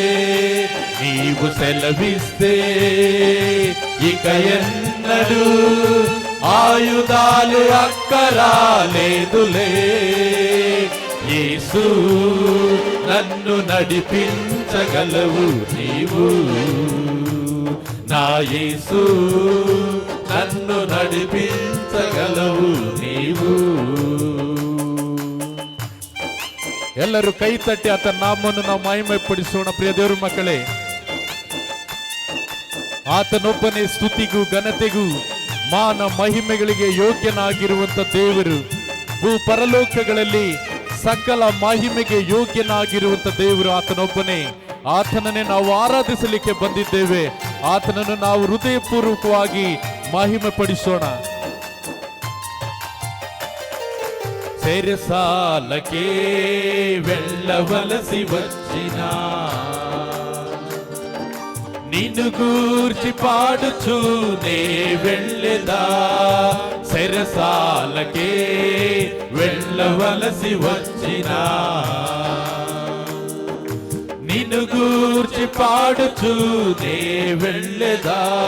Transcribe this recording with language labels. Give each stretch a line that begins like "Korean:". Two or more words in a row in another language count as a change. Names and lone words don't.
Telugu: నీవు సెలవిస్తే ఇక ఎన్నడూ ఆయుధాలు అక్కరాలేదులే, యేసు నన్ను నడిపించగలవు నీవు, నా యేసు నన్ను నడిపించగలవు నీవు.
Kannada: ಎಲ್ಲರೂ ಕೈ ತಟ್ಟಿ ಆತನ ನಾಮವನ್ನು ನಾವು ಮಹಿಮೆ ಪಡಿಸೋಣ. ಪ್ರಿಯ ದೇವರ ಮಕ್ಕಳೇ, ಆತನೊಬ್ಬನೇ ಸ್ತುತಿಗೂ ಘನತೆಗೂ ಮಾನ ಮಹಿಮೆಗಳಿಗೆ ಯೋಗ್ಯನಾಗಿರುವಂತ ದೇವರು. ಭೂ ಪರಲೋಕಗಳಲ್ಲಿ ಸಕಲ ಮಹಿಮೆಗೆ ಯೋಗ್ಯನಾಗಿರುವಂತ ದೇವರು ಆತನೊಬ್ಬನೇ. ಆತನನ್ನೇ ನಾವು ಆರಾಧಿಸಲಿಕ್ಕೆ ಬಂದಿದ್ದೇವೆ. ಆತನನ್ನು ನಾವು ಹೃದಯಪೂರ್ವಕವಾಗಿ ಮಹಿಮೆ ಪಡಿಸೋಣ.
Telugu: చెరసాలకే వెళ్ళవలసి వచ్చిన నిన్ను గూర్చి పాడుచూనే వెళ్ళెదా, చెరసాలకే వెళ్ళవలసి వచ్చిన నిన్ను గూర్చి పాడుచూనే వెళ్ళెదా,